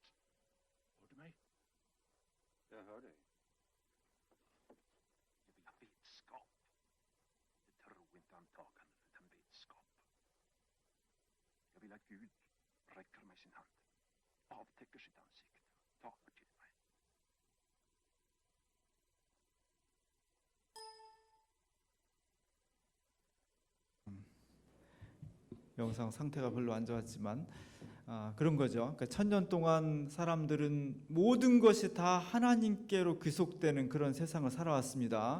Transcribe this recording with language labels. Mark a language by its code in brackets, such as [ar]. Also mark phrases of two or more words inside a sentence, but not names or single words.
[sv] Hör du mig? Jag hör dig. Jag vill ha vetskap. Det tro inte antaganden utan vetskap. Jag vill att Gud räcker mig sin hand, avtäcker sitt ansikte, talar till mig. [ko] 영상 상태가 별로 안 좋았지만 그런 거죠. 그러니까 1000년 동안 사람들은 모든 것이 다 하나님께로 귀속되는 그런 세상을 살아왔습니다.